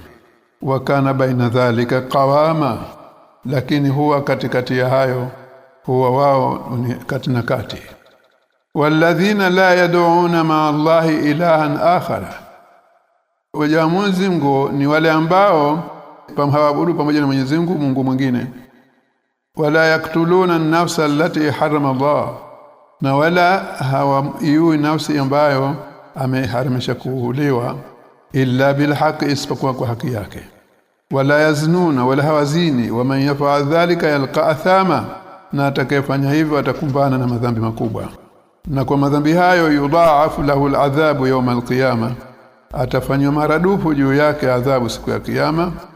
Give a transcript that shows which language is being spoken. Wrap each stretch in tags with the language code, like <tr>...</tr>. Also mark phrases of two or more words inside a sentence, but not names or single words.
<ar>وكان بين ذلك قواما,</ar> <sw>lakini huwa katikati ya hayo, huwa wao ni kati na kati.</sw> <ar>والذين لا يدعون مع الله إلها آخر,</ar> <sw>waja Mwenyezi Mungu ni wale ambao hawabudu pamoja na Mwenyezi Mungu Mungu mwingine.</sw> <ar>ولا يقتلون النفس التي حرم الله,</ar> <sw>na wala hawaiui nafsi ambayo ameharimisha kuuliwa,</sw> <ar>إلا بالحق,</ar> <sw>isipokuwa kwa haki yake.</sw> <ar>ولا يزنون,</ar> <sw>wala hawazini.</sw> <ar>ومن يفعل ذلك يلق أثاما,</ar> <sw>na atakayefanya hivyo atakumbana na madhambi makubwa, na kwa madhambi hayo</sw> <ar>يضاعف له العذاب يوم القيامة,</ar> <sw>atafanywa maradufu juu yake adhabu siku ya kiyama.</sw>